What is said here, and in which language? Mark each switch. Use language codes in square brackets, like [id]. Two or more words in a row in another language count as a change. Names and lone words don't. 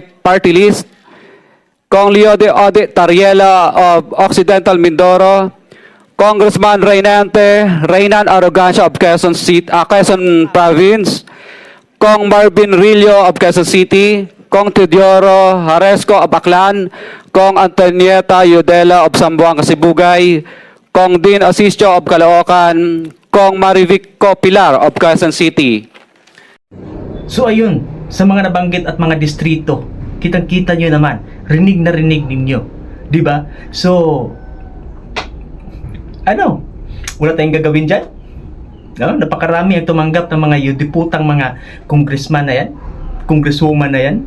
[en] Party List, Kong Leode Ode Tariela of Occidental Mindoro, Congressman Reynan Arrogancia of Quezon Province, Kong Marvin Rillo of Quezon City, Kong Teodoro Haresco of Aklan, Kong Antonieta Yodela of Zamboanga Sibugay, Kong Din Asensio of Caloocan, Kong Marivico Pilar of Quezon City. [tl] So ayun, sa mga nabanggit at mga distrito, kitang-kita nyo naman, rinig na rinig ninyo. Diba? So, wala tayong gagawin dyan. No? Napakarami ang tumanggap ng mga yudiputang mga congressman na yan, congresswoman na yan.